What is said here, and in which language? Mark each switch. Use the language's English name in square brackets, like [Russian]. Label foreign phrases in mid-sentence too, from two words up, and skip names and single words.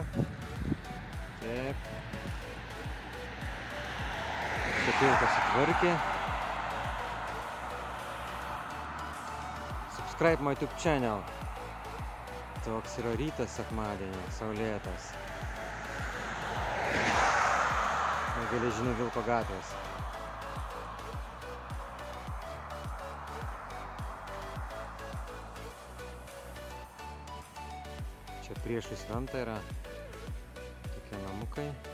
[Lithuanian] Taip. Čia tiltas sutvarkė. [English] Subscribe my YouTube channel. [Lithuanian] Toks yra rytas sekmadienį, saulėtas. Geležinio Vilko gatvės. Čia priešais ventą yra tokie namukai.